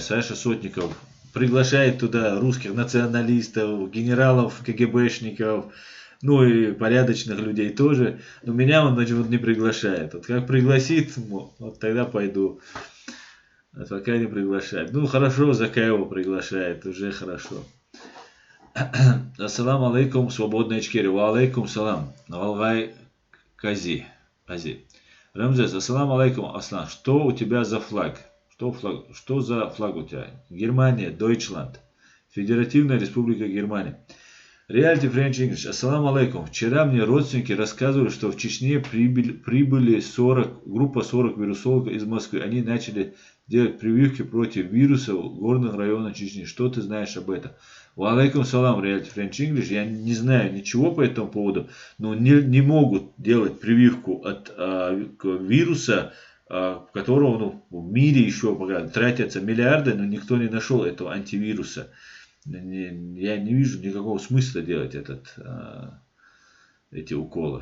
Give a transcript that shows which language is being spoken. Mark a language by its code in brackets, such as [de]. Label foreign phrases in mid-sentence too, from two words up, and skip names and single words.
[ru] Саша Сотников приглашает туда русских националистов, генералов, КГБшников, ну и порядочных людей тоже. Но меня он почему-то не приглашает. Вот как пригласит, вот тогда пойду. А пока не приглашает. Ну хорошо, Закаева приглашает, уже хорошо. [ar] السلام عليكم, [ru] свободная Ичкерия. [ar] وعليكم السلام. Навалгай Кази. Рамзес, السلام عليكم, Аслан. [ru] Что у тебя за флаг? Что за флаг у тебя? Германия, Deutschland. Федеративная Республика Германия. [en] Reality French English. [ar] السلام عليكم. [ru] Вчера мне родственники рассказывали, что в Чечне прибыли группа 40 вирусологов из Москвы. Они начали делать прививки против вирусов в горных районах Чечни. Что ты знаешь об этом? [ar] وعليكم السلام, [en] Reality French English. [ru] Я не знаю ничего по этому поводу, но не могут делать прививку от вируса, которого в мире еще пока тратятся миллиарды, но никто не нашел этого антивируса. Я не вижу никакого смысла делать эти уколы.